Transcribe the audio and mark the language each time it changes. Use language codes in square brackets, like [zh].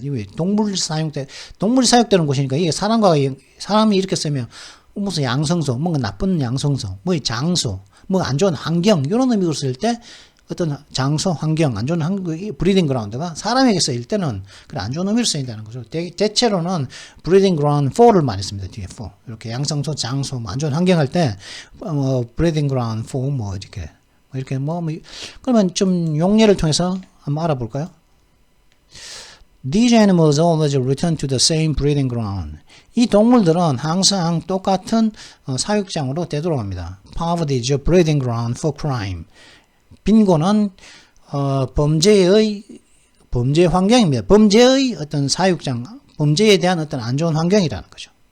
[ko] 왜 동물이 사육되는 곳이니까 이게 사람이 이렇게 쓰면 무슨 양성소, 뭔가 나쁜 양성소, 뭐 장소, 뭐 안 좋은 환경 이런 의미로 쓸 때 어떤 장소, 환경, 안 좋은 브리딩 그라운드가 사람에게 쓰일 때는 그래 안 좋은 의미로 쓰인다는 거죠. 대체로는 브리딩 그라운드 4를 많이 씁니다. 뒤에 4. 이렇게 양성소, 장소, 뭐 안 좋은 환경 할 때 브리딩 그라운드 4 뭐 이렇게 그러면 좀 용례를 통해서 한번 알아볼까요? [en] These animals always return to the same breeding ground. [ko] 이 동물들은 항상 똑같은 사육장으로 되돌아옵니다. [en] Poverty is a breeding ground for crime. [ko] 빈곤은 범죄 환경입니다. 범죄의 어떤 사육장, 범죄에 대한 어떤 안 좋은 환경이라는 거죠.